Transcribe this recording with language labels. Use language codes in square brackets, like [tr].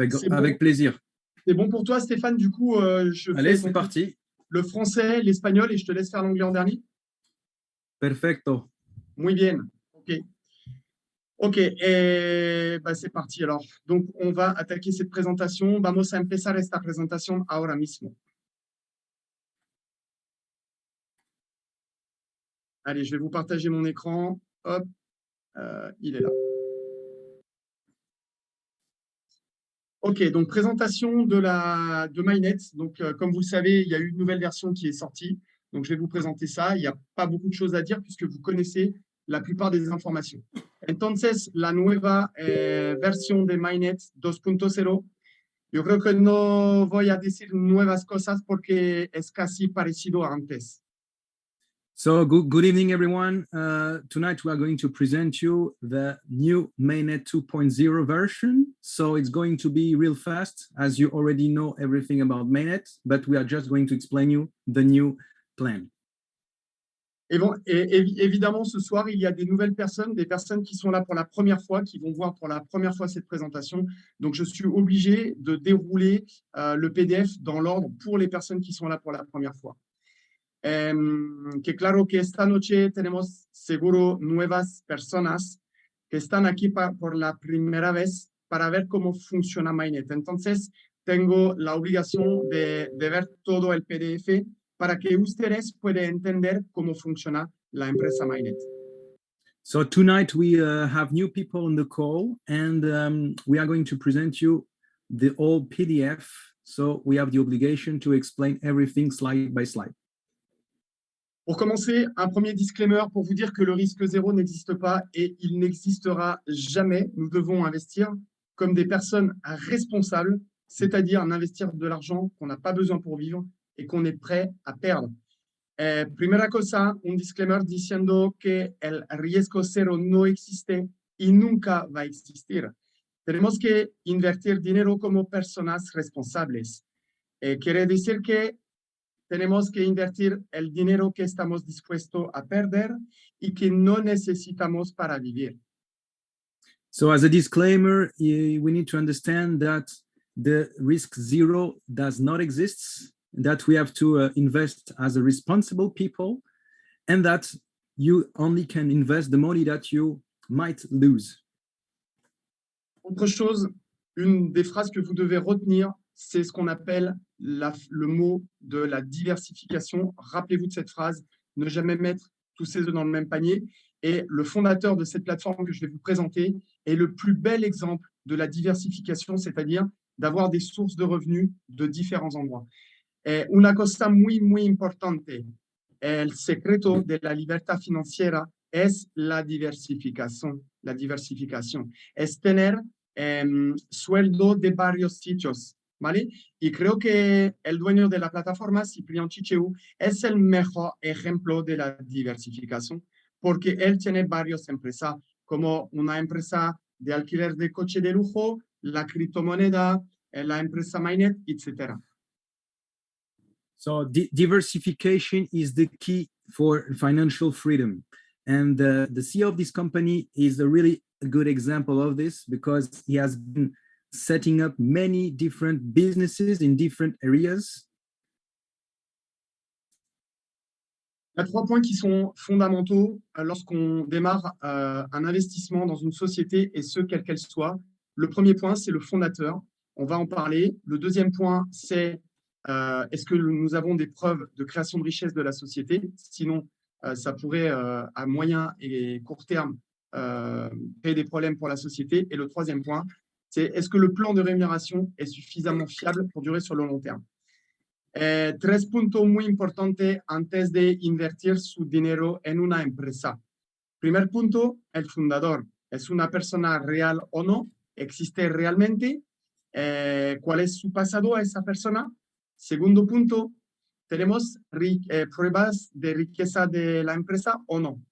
[fr] Avec plaisir. C'est bon pour toi, Stéphane? Du coup, allez, c'est parti. Le français, l'espagnol et je te laisse faire l'anglais en dernier. [es] Perfecto. Muy bien. [fr] Ok, c'est parti. Alors, donc, on va attaquer cette présentation. [es] Vamos a empezar esta presentación ahora mismo. [fr] Allez, je vais vous partager mon écran. Hop, il est là. Ok, donc présentation de Mainnet. Donc, comme vous le savez, il y a eu une nouvelle version qui est sortie. Donc, je vais vous présenter ça. Il n'y a pas beaucoup de choses à dire puisque vous connaissez la plupart des informations. [es] Entonces, la nueva versión de Mainnet 2.0. Yo creo que no voy a decir nuevas cosas porque es casi parecido a antes. [en] So, good evening, everyone. Tonight, we are going to present you the new Mainnet 2.0 version. So, it's going to be real fast, as you already know everything about Mainnet, but we are just going to explain you the new plan. [fr] Et bon, évidemment, ce soir, il y a des nouvelles personnes, des personnes qui sont là pour la première fois, qui vont voir pour la première fois cette présentation. Donc, je suis obligé de dérouler le PDF dans l'ordre pour les personnes qui sont là pour la première fois. [es] Que claro que esta noche tenemos seguro nuevas personas que están aquí por la primera vez para ver cómo funciona Mainnet. Entonces, tengo la obligación de ver todo el PDF para que ustedes puedan entender cómo funciona la empresa Mainnet. [en] So tonight we have new people on the call and we are going to present you the old PDF. So we have the obligation to explain everything slide by slide. [fr] Pour commencer, un premier disclaimer pour vous dire que le risque zéro n'existe pas et il n'existera jamais. Nous devons investir comme des personnes responsables, c'est-à-dire investir de l'argent qu'on n'a pas besoin pour vivre et qu'on est prêt à perdre. [es] Primera cosa, un disclaimer diciendo que el riesgo cero no existe y nunca va a existir. Tenemos que invertir dinero como personas responsables. Quiere decir que tenemos que invertir el dinero que estamos dispuestos a perder y que no necesitamos para vivir. [en] So as a disclaimer, we need to understand that the risk zero does not exist, that we have to invest as a responsible people, and that you only can invest the money that you might lose. [fr] Autre chose, une des phrases que vous devez retenir, c'est ce qu'on appelle le mot de la diversification. Rappelez-vous de cette phrase, ne jamais mettre tous ses œufs dans le même panier. Et le fondateur de cette plateforme que je vais vous présenter est le plus bel exemple de la diversification, c'est-à-dire d'avoir des sources de revenus de différents endroits. [es] Una cosa muy, muy importante, el secreto de la libertad financiera es la diversificación. La diversificación es tener sueldo de varios sitios, ¿vale? Y creo que el dueño de la plataforma, Ciprián Chicheu, es el mejor ejemplo de la diversificación, porque él tiene varias empresas, como una empresa de alquiler de coche de lujo, la criptomoneda, la empresa Mainnet, etc. [en] So diversification is the key for financial freedom. And the CEO of this company is a really good example of this, because he has been setting up many different businesses in different areas. [fr] Il y a 3 points qui sont fondamentaux lorsqu'on démarre un investissement dans une société, et ce, quelle qu'elle soit. Le premier point, c'est le fondateur. On va en parler. Le deuxième point, c'est est-ce que nous avons des preuves de création de richesse de la société? Sinon, ça pourrait, à moyen et court terme, créer des problèmes pour la société. Et le troisième point, c'est est-ce que le plan de rémunération est suffisamment fiable pour durer sur le long terme? [es] 3 puntos muy importantes antes de invertir su dinero en una empresa. Primer punto, el fundador. ¿Es una persona real o no? ¿Existe realmente? ¿Cuál es su pasado a esa persona? Segundo punto, ¿tenemos pruebas de riqueza de la empresa o no?